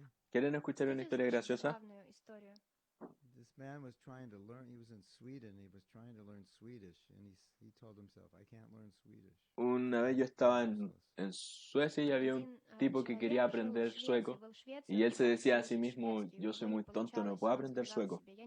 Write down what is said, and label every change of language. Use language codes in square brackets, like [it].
[es] ¿Quieren escuchar una historia graciosa? [en] This man was trying to learn, he was in Sweden, he was trying to learn Swedish, and he told himself, I can't learn Swedish. [es] Una vez yo estaba en Suecia y había un tipo que quería aprender sueco y él se decía a sí mismo, yo soy muy tonto, no puedo aprender sueco.